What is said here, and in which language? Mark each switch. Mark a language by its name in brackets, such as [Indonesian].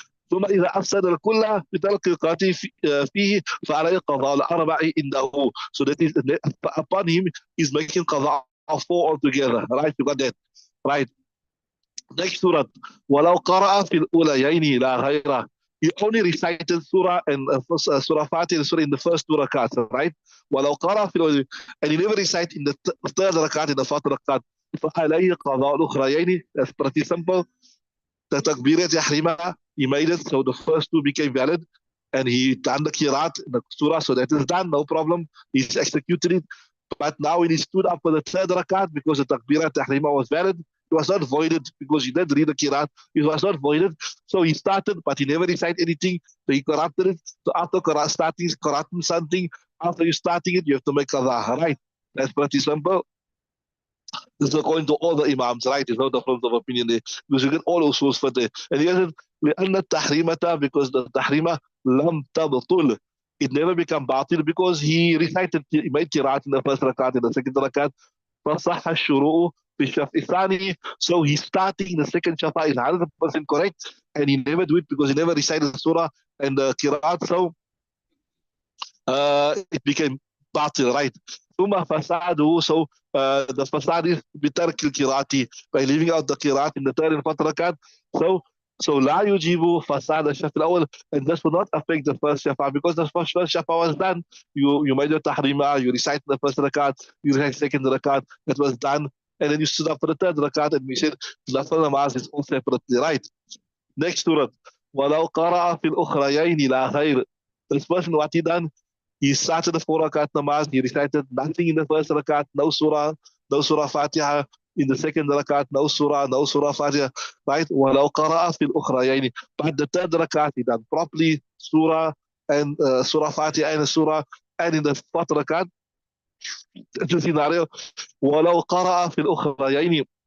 [Arabic] ثم إذا أفسد الكل بترك قراءته فيه فعليه قضاء الأربع عنده. [English] So that is upon him is making قضاء of four altogether, right? You got that, right? Next surah, [Arabic] ولو قرأ في الأوليين لا غيره. [English] He only recited surah and surah Fatih surah in the first two rakats, right? [Arabic] ولو قرأ في الأوليين, [English] and he never recited in the third rakat, in the fourth rakat. [Arabic] فعليه قضاء الأخريين. [English] That's pretty simple. The takbirat yahrima, he made it, so the first two became valid, and he done the kirat, the surah, so that is done, no problem. He's executed it. But now when he stood up for the third rakat, because the takbirat yahrima was valid, it was not voided because he did read the kirat. It was not voided. So he started, but he never recited anything. So he corrupted it. So after starting corrupting something, after you starting it, you have to make qadha, right? That's pretty simple. This is according to all the Imams, right? There's no difference of opinion there. Because you get all those sources for there. And he said, [Arabic] لأن التحريمة, [English] because the tahrima [Arabic] لم تبطل. [English] It never become batil because he recited, he made qiraat in the first rakat, in the second rakat. [Arabic] فصح الشروع في الشفع الثاني. [English] So he's starting the second shafa is 100% correct. And he never do it because he never recited the surah and the qiraat. So it became batil, right? [Arabic] ثم فساده, [English] so the fasad is [Arabic] بترك القراءة, [English] by leaving out the qiraat in the third and fourth rakat. So [Arabic] لا يجيب فساد الشفع الأول, [English] and this will not affect the first shafa because the first shafa was done. You made your tahrima, you recited the first rakat, you recited the second rakat, that was done, and then you stood up for the third rakat, and we said the namaz is all separately, right? Next surah, [Arabic] ولو قرأ في الأخريين لا خير. [English] This person, what he done, he started the four rakat namaz, he recited nothing in the first rakat, no surah Fatiha. In the second rakat, no surah Fatiha, right? [Arabic] وَلَوْ قَرَأَ فِي الْأُخْرَيَيْنِ. [English] But the third rakat, he done properly surah and surah Fatiha and surah, and in the fourth rakat, the scenario, [Arabic] وَلَوْ قَرَأَ فِي الْأُخْرَيَيْنِ.